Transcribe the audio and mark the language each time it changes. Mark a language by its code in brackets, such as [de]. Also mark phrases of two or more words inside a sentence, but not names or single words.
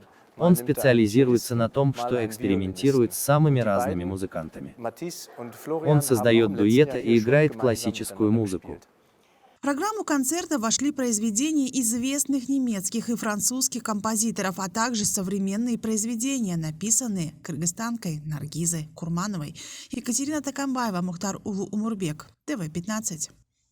[ru] Он специализируется на том, что экспериментирует с самыми разными музыкантами. Он создает дуэты и играет классическую музыку. В программу концерта вошли произведения известных немецких и французских композиторов, а также современные произведения, написанные кыргызстанкой Наргизой Курмановой. Екатерина Такамбаева, Мухтар Улу Умурбек, ТВ-15.